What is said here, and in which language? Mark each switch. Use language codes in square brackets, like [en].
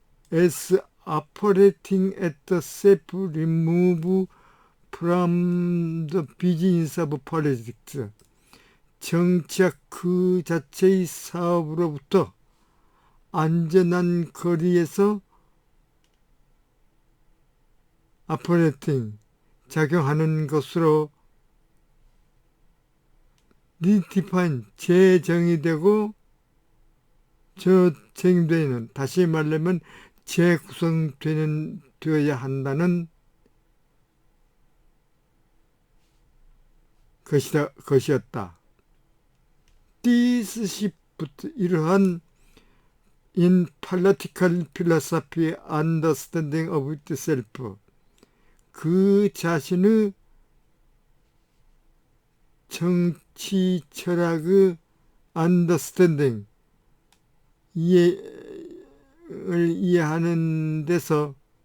[en] as operating at the self-remove from the business of politics. [ko] 정치학 그 자체의 사업으로부터 안전한 거리에서 operating, 작용하는 것으로 redefine, 재정의되고 재정의되는, 다시 말하면 재구성되어야 한다는 것이었다. [en] This shift, [ko] 이러한 [en] in political philosophy understanding of itself, [ko] 그 자신의 정치 철학의 [en] understanding, [ko] 이해를 이해하는 데서